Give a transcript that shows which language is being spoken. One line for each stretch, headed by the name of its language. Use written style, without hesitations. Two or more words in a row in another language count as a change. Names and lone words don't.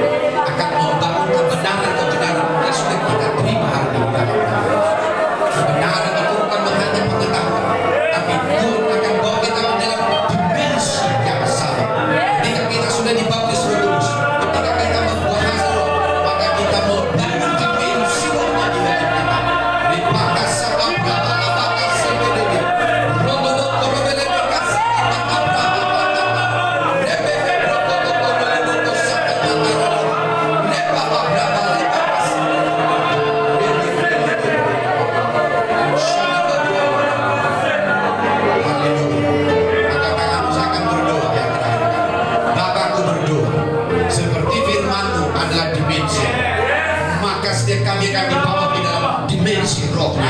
Indonesian: Akan membangun kebenaran yang sudah kita terima hari ini dalam nama Yesus. Kebenaran itu bukan hanya pengetahuan, tapi Tuhan akan bawa kita ke dalam dimensi yang sama. Ketika kita sudah dibaptis Roh Kudus, ketika kita membahas Roh, maka kita membangun dimensi rohnya di dalam kita. Ripakas sabab rabalabakas sebedebe. Rodolok korobelebekas sabab rebebe rodolok korobelebekas sabab rebaba rabalabakas. Haleluya. Maka kamu akan berdoa yang terakhir. Bapakku berdoa seperti firman-Mu adalah dimensi. Maka setiap kali kami bawa di dalam dimensi rohnya.